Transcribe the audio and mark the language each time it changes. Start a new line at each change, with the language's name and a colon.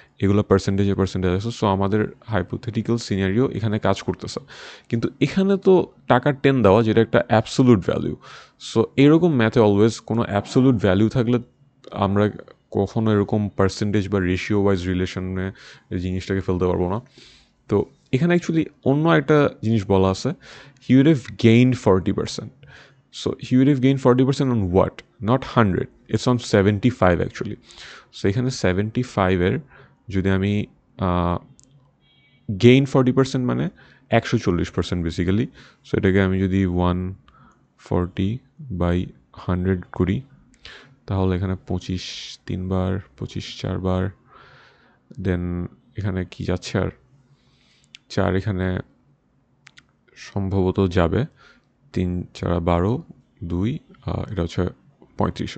Bangla: এগুলো পার্সেন্টেজ আছে। সো আমাদের হাইপোথেটিক্যাল সিনারিও এখানে কাজ করতেছে, কিন্তু এখানে তো টাকা 10 দেওয়া, যেটা একটা অ্যাবসোলুট ভ্যালু। সো এরকম ম্যাথে অলওয়েজ কোনো অ্যাবসোলুট ভ্যালু থাকলে আমরা কখনো এরকম পার্সেন্টেজ বা রেশিও ওয়াইজ রিলেশনে এই জিনিসটাকে ফেলতে পারবো না। তো এখানে অ্যাকচুয়ালি অন্য একটা জিনিস বলা আছে,
English: He would have gained 40%। So he would have gained 40% on what? Not 100. It's on 75 actually.
Bangla: So এখানে 75-এর যদি আমি গেইন 40% মানে 140% বেসিক্যালি। সো এটাকে আমি যদি 140/100 করি, তাহলে এখানে 25 3বার, 25 4বার, দেন এখানে কি যাচ্ছে আর 4, এখানে সম্ভবত যাবে 3 4 12, 2, এটা হচ্ছে 35।